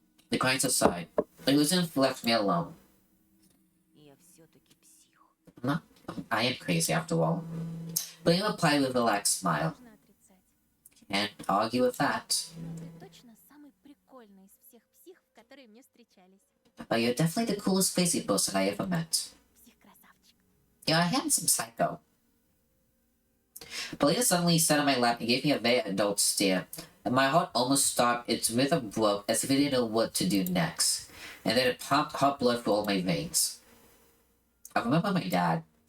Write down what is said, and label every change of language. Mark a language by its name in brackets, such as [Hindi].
[English] The crying subsided. Illusion left me alone. [Russian] Я все-таки псих. [English] I am crazy after all. Polina replied with a relaxed smile. [Russian] Можно отрицать. [English] Can't argue with that. [Russian] Ты точно самый прикольный из всех психов, которые мне встречались. [English] But you're definitely the coolest crazy person I ever met. [Russian] Псих-красавчик. [English] You're a handsome psycho. Polina suddenly sat on my lap and gave me a very adult stare, and my heart almost stopped. Its rhythm broke as if it didn't know what to do next, and then it pumped hot blood through all my veins. I remember my dad.